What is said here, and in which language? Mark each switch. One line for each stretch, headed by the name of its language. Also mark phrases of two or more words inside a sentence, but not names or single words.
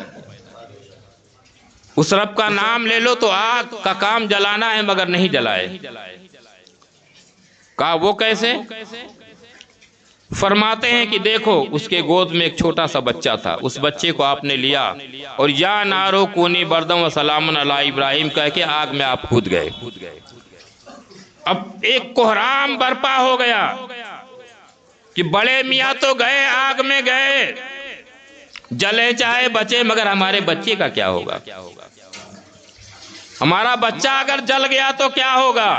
Urdu: اس رب کا نام لے لو تو آگ کا کام جلانا ہے مگر نہیں جلائے۔ کہا وہ کیسے؟ فرماتے ہیں کہ دیکھو اس کے گود میں ایک چھوٹا سا بچہ تھا، اس بچے کو آپ نے لیا اور
Arabic: یا نارو کونی بردم و سلام علی ابراہیم
Urdu: کہہ کے آگ میں آپ کود گئے۔ اب ایک کوہرام برپا ہو گیا کہ بڑے میاں تو گئے، آگ میں گئے، جلے چاہے بچے، مگر ہمارے بچے کا کیا ہوگا؟ ہمارا بچہ اگر جل گیا تو کیا ہوگا؟